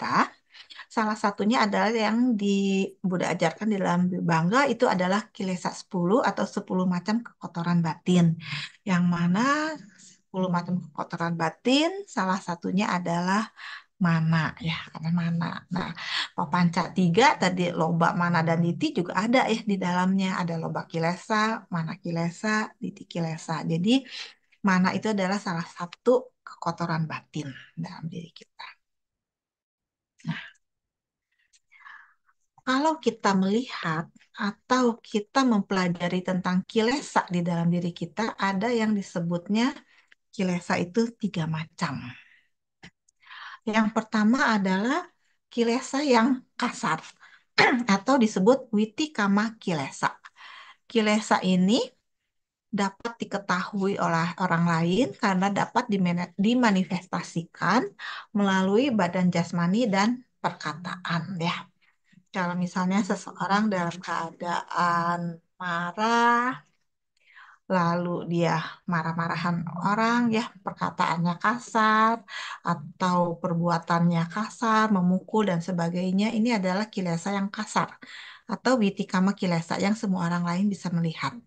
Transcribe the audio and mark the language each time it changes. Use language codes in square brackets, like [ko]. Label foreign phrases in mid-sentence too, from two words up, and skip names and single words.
[id] Salah satunya adalah yang di Buddha ajarkan di dalam Bangga itu adalah kilesa 10 atau 10 macam kekotoran batin. Yang mana 10 macam kekotoran batin salah satunya adalah mana ya, karena mana. Nah, papanca 3 tadi loba, mana dan diti juga ada ya di dalamnya. Ada [pi] loba kilesa, mana kilesa, diti kilesa. [id] Jadi mana itu adalah salah satu kekotoran batin dalam diri kita. Nah, kalau kita melihat atau kita mempelajari tentang kilesa di dalam diri kita, ada yang disebutnya kilesa itu 3 macam. Yang pertama adalah kilesa yang kasar atau disebut [pi] witikama kilesa. [id] Kilesa ini dapat diketahui oleh orang lain karena dapat dimanifestasikan melalui badan jasmani dan perkataan ya. Kalau misalnya seseorang dalam keadaan marah, lalu dia marah-marahan orang ya, perkataannya kasar atau perbuatannya kasar, memukul dan sebagainya, ini adalah kilesa yang kasar atau [pi] witikama kilesa [id] yang semua orang lain bisa melihat.